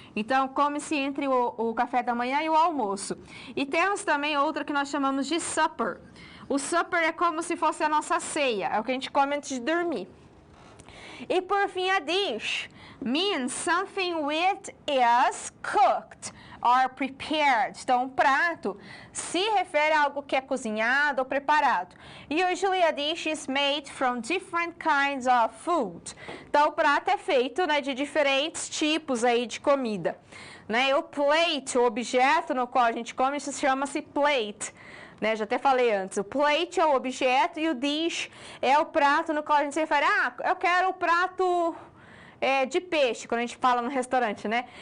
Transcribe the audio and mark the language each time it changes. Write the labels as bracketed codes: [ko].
[pt] Então, come-se entre o café da manhã e o almoço. E temos também outra que nós chamamos de supper. O supper é como se fosse a nossa ceia, é o que a gente come antes de dormir. E por fim, [en] a dish means something which is cooked or prepared. [pt] Então, um prato se refere a algo que é cozinhado ou preparado. [en] Usually a dish is made from different kinds of food. [pt] Então, o prato é feito, né, de diferentes tipos aí de comida. Né? O plate, o objeto no qual a gente come, isso chama-se plate. Né, já até falei antes, o plate é o objeto e o dish é o prato no qual a gente se refere. Ah, eu quero o prato de peixe, quando a gente fala no restaurante, né?